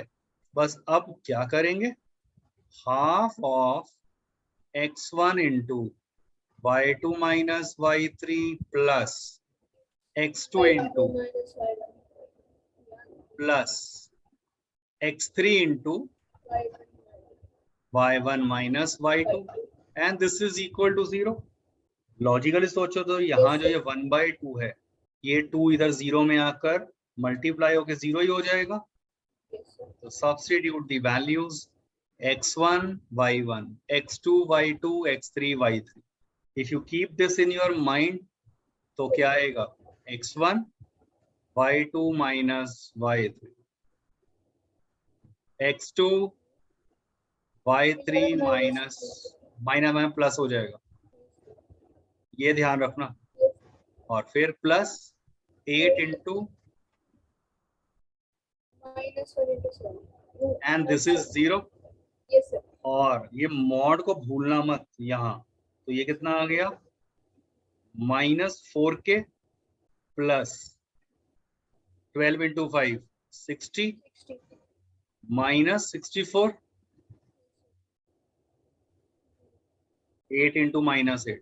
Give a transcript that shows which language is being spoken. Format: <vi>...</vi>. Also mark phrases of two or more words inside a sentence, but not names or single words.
<hi>बस अब क्या करेंगे,</hi> <en>half of x1 into y2 minus y3 plus x2 into plus x3 into y1 minus y2, and this is equal to 0.</en> <hi>लॉजिकली सोचो तो यहाँ जो ये 1/2 है, ये 2 इधर 0 में आकर मल्टीप्लाई होकर 0 ही हो जाएगा।</hi> <en>तो substitute the values x1 y1, x2 y2, x3 y3. if you keep this in your mind</en> <hi>तो क्या आएगा,</hi> <en>x1 y2 minus y3, x2 y3 minus minus plus</en> <hi>हो जाएगा, ये ध्यान रखना। और फिर</hi> <en>plus 8 into, and this is 0. yes sir.</en> <hi>और ये मॉड को भूलना मत यहाँ, तो ये कितना आ गया,</hi> <en>-4k plus 12 into 5 60 minus 64, 8 into -8,</en>